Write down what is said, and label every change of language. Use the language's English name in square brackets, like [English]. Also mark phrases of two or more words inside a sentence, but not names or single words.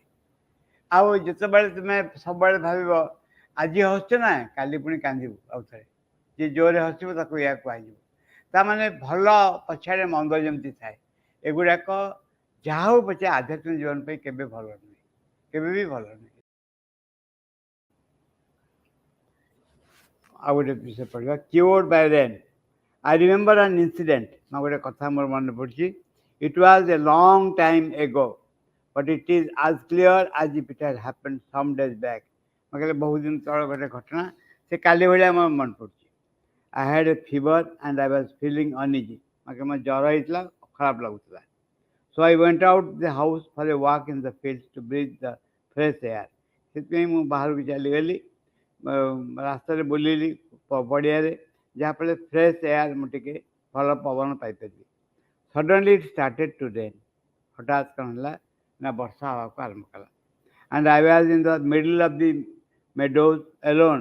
[Odia] ଆଉ ଯେତେବେଳେ ତୁମେ ସବୁବେଳେ ଭାବିବ ଆଜି ହସୁଛ ନା କାଲି ପୁଣି କାନ୍ଦିବୁ ଆଉ ଥରେ, ଯିଏ ଜୋରରେ ହସିବ ତାକୁ ଏଇଆ କୁହାଯିବ। ତା'ମାନେ ଭଲ ପଛରେ ମନ୍ଦ ଯେମିତି ଥାଏ, ଏଗୁଡ଼ାକ ଯାହା ହଉ ପଛେ ଆଧ୍ୟାତ୍ମିକ ଜୀବନ ପାଇଁ କେବେ ଭଲ ନୁହେଁ, କେବେ ବି ଭଲ ନୁହେଁ। ଆଉ ଗୋଟେ ବିଷୟ ପଢ଼ିବା, [English] cured by rain. I remember an incident. Now, [Odia] ଗୋଟେ କଥା ମୋର ମନେ ପଡ଼ୁଛି। [English] It was a long time ago, but it is as clear as if it had happened some days back. [Odia] ମୁଁ କହିଲେ ବହୁତ ଦିନ ତଳ ଗୋଟେ ଘଟଣା, ସେ କାଲି ଭଳିଆ ମୋର ମନେ ପଡ଼ୁଛି। [English] I had a fever and I was feeling uneasy. [Odia] ମୋ ଜ୍ୱର ହେଇଥିଲା, ଖରାପ ଲାଗୁଥିଲା। [English] So I went out the house for a walk in the fields to breathe the fresh air. [Odia] ସେଥିପାଇଁ ମୁଁ ବାହାରକୁ ଚାଲିଗଲି, ରାସ୍ତାରେ ବୁଲିଲି ପଡ଼ିଆରେ, ଯାହାଫଳରେ [English] fresh air [Odia] ମୁଁ ଟିକେ ଭଲ ପବନ ପାଇପାରିବି। [English] suddenly it started to rain. [Odia] ହଠାତ୍ କ'ଣ ହେଲା ନା ବର୍ଷା ହେବାକୁ ଆରମ୍ଭ କଲା। [English] and I was in the middle of the meadows alone.